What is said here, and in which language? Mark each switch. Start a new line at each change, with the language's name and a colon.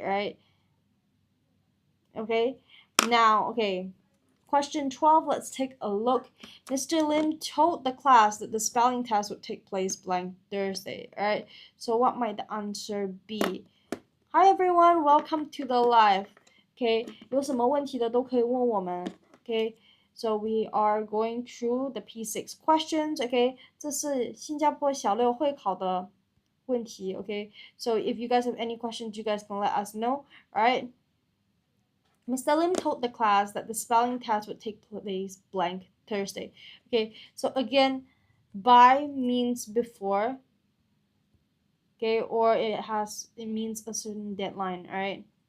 English: All right, okay, now, okay, question 12, let's take a look. Mr. Lim told the class that the spelling test would take place blank Thursday. All right, so what might the answer be? Hi everyone, welcome to the live.
Chinese: Okay, 有什么问题的都可以问我们。
English: Okay, so we are going through the P6 questions.
Chinese: Okay, 这是新加坡小六会考的问题。
English: Okay, so if you guys have any questions, you guys can let us know. All right. Mr. Lim told the class that the spelling test would take place blank Thursday. Okay, so again, by means before, okay, or it means a certain deadline, all right?